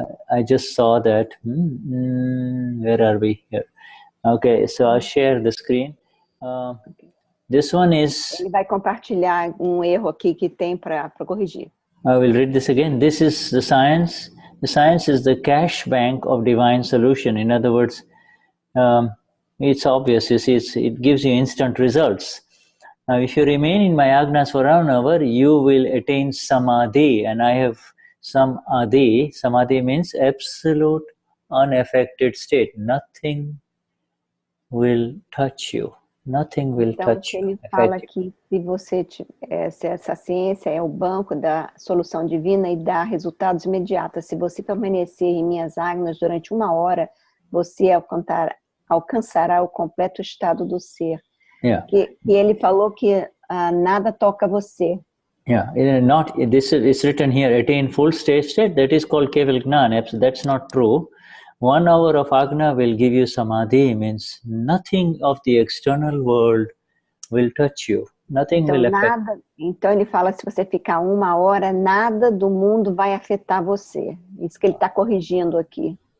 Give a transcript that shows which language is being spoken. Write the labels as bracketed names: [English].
[English] I just saw that. Where are we here? Okay, so I'll share the screen. This one is... [Portuguese] Ele vai compartilhar erro aqui que tem para corrigir. [English] I will read this again. This is the science. The science is the cash bank of divine solution. In other words, it's obvious. You see, it gives you instant results. Now, if you remain in my Agnas for 1 hour, you will attain samadhi. And I have samadhi. Samadhi means absolute unaffected state. Nothing will touch you. Nothing will touch you. [Portuguese] Ele fala que se essa ciência é o banco da solução divina e dá resultados imediatos. Se você permanecer em minhas Agnas durante 1 hora, você alcançará o completo estado do ser. [English] Yeah. [Portuguese] E ele falou que nada toca você. [English] Yeah, it's written here, attain full state. That is called keval gnan. That's not true. 1 hour of Agna will give you samadhi, means nothing of the external world will touch you. Nothing will affect. [Portuguese] Então ele fala, se você ficar 1 hora, nada do mundo vai afetar você. Isso que ele está corrigindo aqui.